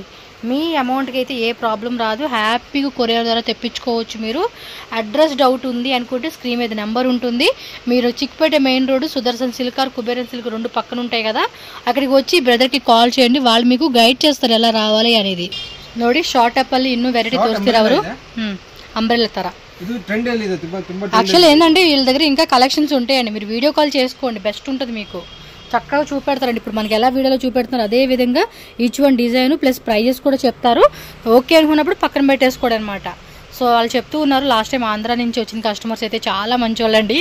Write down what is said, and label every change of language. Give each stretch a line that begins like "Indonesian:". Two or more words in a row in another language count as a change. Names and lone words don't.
Telugu: మీ అమౌంట్కి అయితే ఏ ప్రాబ్లం రాదు. హ్యాపీగా కొరియర్ ద్వారా తెప్పించుకోవచ్చు. మీరు
English: address doubt
Telugu: ఉంది అనుకుంటే స్క్రీన్ మీద నెంబర్ ఉంటుంది. మీరు చిక్పేట
English: main road
Telugu: సుదర్శన్ సిల్క్ ఆర్ కుబేరన్ సిల్క్ 2 పక్కన ఉంటాయి కదా, అక్కడికి వచ్చి బ్రదర్కి కాల్ చేయండి. వాళ్ళు మీకు గైడ్ చేస్తారు ఎలా రావాలి అనేది.
Kannada: ನೋಡಿ ಶಾರ್ಟ್ ಆಪ್ ಅಲ್ಲಿ ಇನ್ನೂ ವೆರೈಟಿ ತೋರಿಸ್ತೀರಾ ಅವರು. అంబ్రెల్లా ತರ ಇದು ಟ್ರೆಂಡ್ ಅಲ್ಲಿ ಇದೆ ತುಂಬಾ.
Telugu: యాక్చువల్లీ ఏంటంటే వీళ్ళ దగ్గర ఇంకా కలెక్షన్స్ ఉంటాయండి. మీరు వీడియో కాల్ చేసుకోండి, బెస్ట్ ఉంటుంది మీకు. చక్కగా చూపెడతారండి. ఇప్పుడు మనకి ఎలా వీడియోలో చూపెడుతున్నారు అదే విధంగా
English: each one design plus prices
Telugu: కూడా చెప్తారు. ఓకే అనుకున్నప్పుడు పక్కన పెట్టేసుకోవడం అనమాట. సో వాళ్ళు చెప్తూ ఉన్నారు.
English: last time
Telugu: ఆంధ్ర నుంచి వచ్చిన కస్టమర్స్ అయితే చాలా మంచి వాళ్ళండి.